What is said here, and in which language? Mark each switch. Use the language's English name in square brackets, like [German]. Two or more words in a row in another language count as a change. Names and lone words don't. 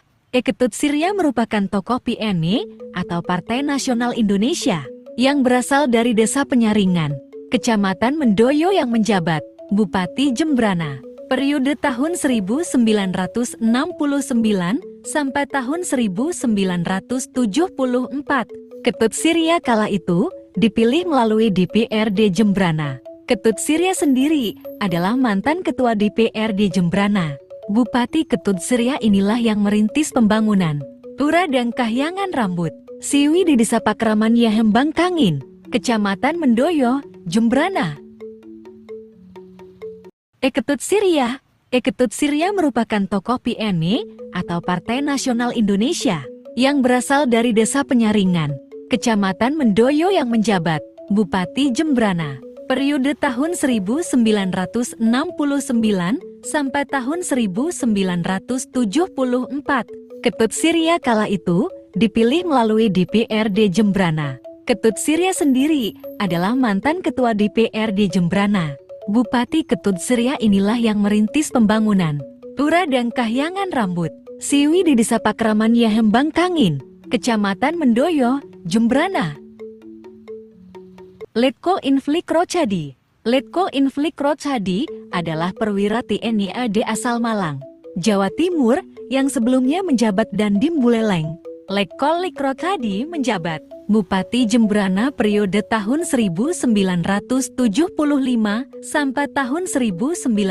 [Indonesian] Eketut Sirya merupakan tokoh PNI atau Partai Nasional Indonesia yang berasal dari Desa Penyaringan, Kecamatan Mendoyo yang menjabat Bupati Jembrana periode tahun 1969 sampai tahun 1974. Ketut Sirya kala itu dipilih melalui DPRD Jembrana. Ketut Sirya sendiri adalah mantan ketua DPRD Jembrana. Bupati Ketut Sirya inilah yang merintis pembangunan Tura dan Kahyangan Rambut Siwi di Desa Pakraman Yahembang Kangin, Kecamatan Mendoyo, Jembrana. Eketut Sirya. Eketut Sirya merupakan tokoh PNI atau Partai Nasional Indonesia yang berasal dari Desa Penyaringan, Kecamatan Mendoyo yang menjabat Bupati Jembrana periode tahun 1969 sampai tahun 1974. Ketut Sirya kala itu dipilih melalui DPRD Jembrana. Ketut Sirya sendiri adalah mantan ketua DPRD Jembrana. Bupati Ketut Sirya inilah yang merintis pembangunan Pura dan Kahyangan Rambut Siwi di Desa Pakraman Yahembang Kangin, Kecamatan Mendoyo, Jembrana. Letkol Inflik Rochadi. Letkol Inflik Rochadi adalah perwira TNI AD asal Malang, Jawa Timur yang sebelumnya menjabat Dandim Buleleng. Letkol Lik Rochadi menjabat Bupati Jembrana periode tahun 1975 sampai tahun 1980.